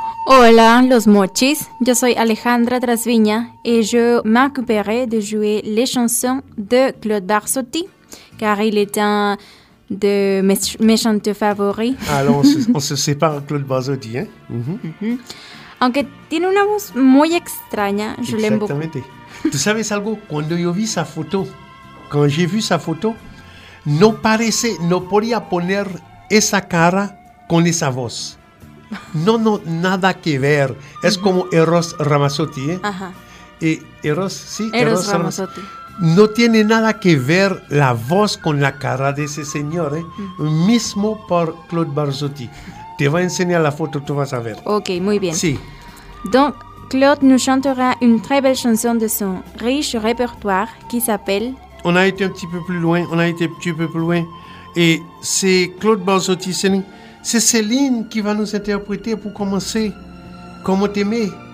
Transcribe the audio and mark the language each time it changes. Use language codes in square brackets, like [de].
[es] Hola, los mochis. Yo soy Alejandra Trasviña [fr] et je m'occuperai de jouer les chansons de Claude Barsotti, car il est un de mes chanteurs favoris. Alors, on se sépare Claude Barsotti, hein? [es] Aunque tiene una voz muy extraña, [fr] je l'aime beaucoup. [es] Tu sabes algo? [fr] Quand j'ai vu sa photo, [es] no parecía, no podía poner esa cara con esa voz. No, nada que ver. Es como Eros Ramazzotti, ¿eh? Ajá. Eros Ramazzotti. No tiene nada que ver la voz con la cara de ese señor, ¿eh? Mismo por Claude Barsotti. Te voy a enseñar la foto, tú vas a ver. Ok, muy bien. Sí. [fr] Donc, Claude nous chantera une très belle chanson de son riche répertoire qui s'appelle... On a été un petit peu plus loin. Et c'est Claude Barsotti, c'est Céline qui va nous interpréter pour commencer. Comment t'aimer?